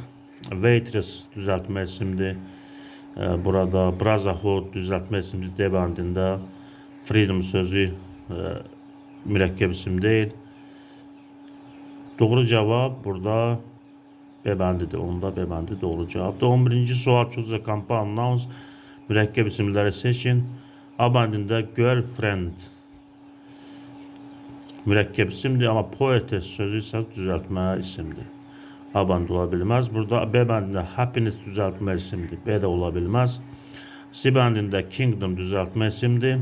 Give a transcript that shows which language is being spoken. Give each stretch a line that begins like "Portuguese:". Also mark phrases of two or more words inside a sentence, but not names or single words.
Azerbaijani: Waitress düzəltmə isimdir. Burada brotherhood düzəltmə isimdir. D bəndində. Freedom sözü mürəkkəb isim deyil. Doğru cavab burada B bəndidir. Onda B bəndi doğru cavabdır. 11-ci sual
English: choose a compound nouns.
Azerbaijani: Mürəkkəb isimləri seçin. A bəndində girlfriend mürəkkəb isimdir, amma poetess sözü isə düzəltmə isimdir. A bəndi ola bilməz. Burada B bəndində happiness düzəltmə isimdir. B də ola bilməz. C bəndində kingdom düzəltmə isimdir.